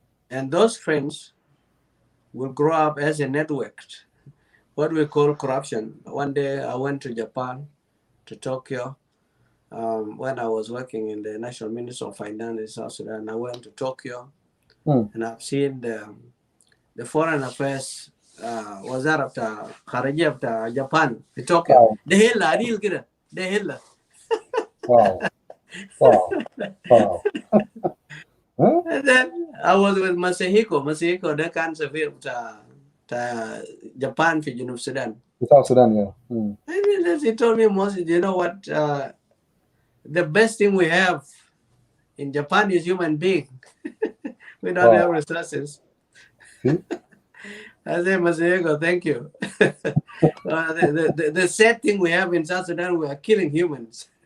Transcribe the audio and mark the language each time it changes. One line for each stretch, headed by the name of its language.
English: and those friends will grow up as a network. What we call corruption. One day I went to Japan, to Tokyo, when I was working in the National Ministry of Finance in South Sudan. I went to Tokyo, Mm. and I've seen the foreign affairs
Arabic: وزارة بتاع خارجية بتاع جابان في طوكيو.
English: Wow,
Arabic: ده هلا عديل كده، ده هلا.
English: wow, wow, wow. Huh? And then I was with Masahiko
Arabic: ده كان سفير بتاع جابان في جنوب السودان.
English: The South Sudan, yeah. Mm. And then he told me, Moses, you know what? The best thing we have in Japan is human being. We don't have Wow. resources. See? I say, Masahiko, thank you. The sad thing we have in South Sudan, we are killing humans.